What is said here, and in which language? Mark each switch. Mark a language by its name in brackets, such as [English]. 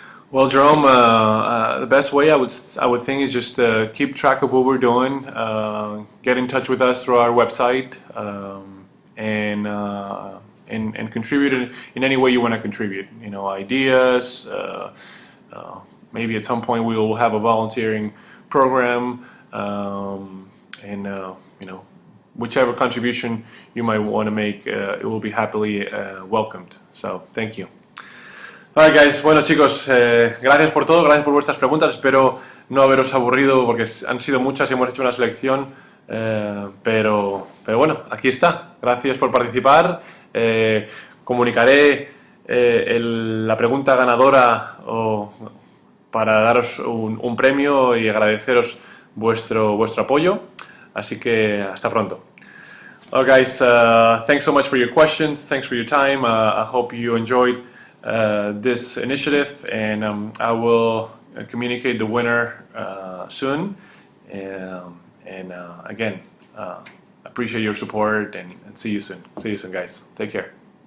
[English] Well, Jerome, the best way I would think is just keep track of what we're doing, get in touch with us through our website, and contribute in any way you want to contribute. You know, ideas. Maybe at some point we will have a volunteering program, you know, whichever contribution you might want to make, it will be happily welcomed. So, thank you. Alright guys, [Spanish] bueno chicos, gracias por todo, gracias por vuestras preguntas, espero no haberos aburrido porque han sido muchas y hemos hecho una selección, pero bueno, aquí está, gracias por participar, comunicaré la pregunta ganadora para daros un premio y agradeceros vuestro apoyo, así que hasta pronto. [English] Alright guys, thanks so much for your questions, thanks for your time, I hope you enjoyed this initiative, and I will communicate the winner soon. And again, appreciate your support and see you soon. See you soon, guys. Take care.